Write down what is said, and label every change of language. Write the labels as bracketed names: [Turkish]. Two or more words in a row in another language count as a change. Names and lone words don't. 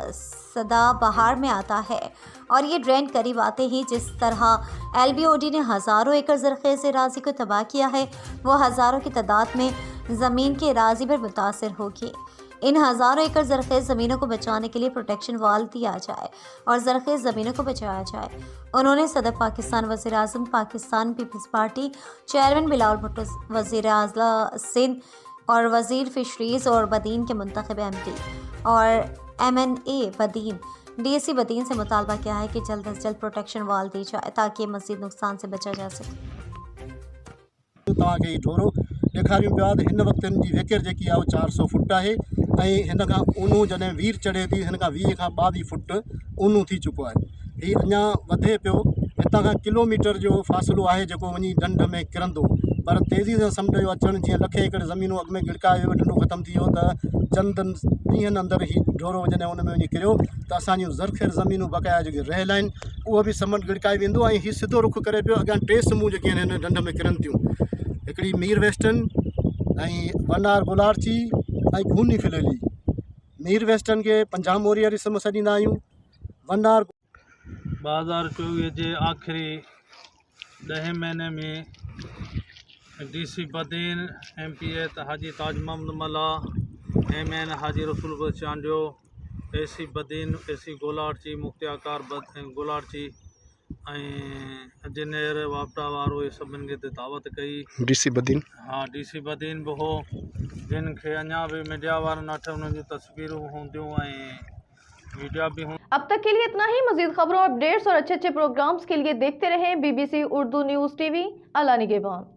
[Urdu] سدابہار میں آتا ہے اور یہ ڈرین قریب آتے ہی جس طرح LBOD نے ہزاروں ایکڑ زرخیز اراضی کو تباہ کیا ہے وہ ہزاروں کی تعداد میں زمین کے اراضی پر متاثر ہوگی. ان ہزاروں ایکڑ زرخیز زمینوں کو بچانے کے لیے [English] protection wall [Urdu] دیا جائے اور زرخیز زمینوں کو بچایا جائے. انہوں نے صدر پاکستان وزیر اعظم پاکستان پیپلز پارٹی چیئرمین بلاول بھٹو، وزیر اعلیٰ سندھ اور وزیر فشریز اور بدین کے منتخب MP اور MNA بدین DSC بدین سے مطالبہ کیا ہے کہ جلد از جلد [English] protection wall [Urdu] دی جائے تاکہ مزید نقصان سے بچا جا سکے. [Sindhi] तव्हांखे ढोरो ॾेखारियूं पिया त हिन वक़्तु हिन जी वेकेर जेकी आहे 400 फुट आहे ऐं हिन खां ऊन्हूं जॾहिं वीर चढ़े थी हिन खां 20 खां 22 फुट ऊन्हूं थी चुको आहे। हीउ अञा वधे पियो। हितां खां किलोमीटर जो फ़ासिलो आहे जेको वञी ढंढ में किरंदो, पर तेज़ी सां समुंड जो अचणु जीअं लखे एकड़ ज़मीनूं अॻु में गिड़काए वियो, ढंढो ख़तमु थी वियो त चंदनि ॾींहंनि अंदरि ही ढोरो जॾहिं उन में वञी किरियो त असांजूं ज़रख़ेज़ ज़मीनूं बक़ाया जेके रहियल आहिनि उहो बि समुंड गिड़काए वेंदो ऐं हीउ सिधो रुख करे पियो अॻियां 3 समूह जेके आहिनि हिन ढंढ में किरनि थियूं। हिकिड़ी मीर वेस्टर्न ऐं वनार गोलारची ऐं खूनी फिलेली। मीर वेस्टर्न के पंजाब वॉरियर इसम सॾींदा आहियूं। वनार 2024 जे आख़िरी 10 महीने में DC बदीन MPA हाजी ताज मोहम्मद मल्ला, MN हाजी रसूल बचांडियो, AC बदीन AC गोलारची मुख्तियाकार गोलारची इंजीनियर वापटा वारो सभिनि खे दावत कई। DC बदीन DC बदीन बि हो जिन खे अञा भी मीडिया वारनि वटि उन्हनि जी तस्वीरूं हूंदियूं ऐं मीडिया भी हूं। [Urdu] اب تک کے لیے اتنا ہی. مزید خبروں، اپڈیٹس اور اچھے پروگرامز کے لیے دیکھتے رہیں BBC اردو نیوز TV. اللہ نگہبان.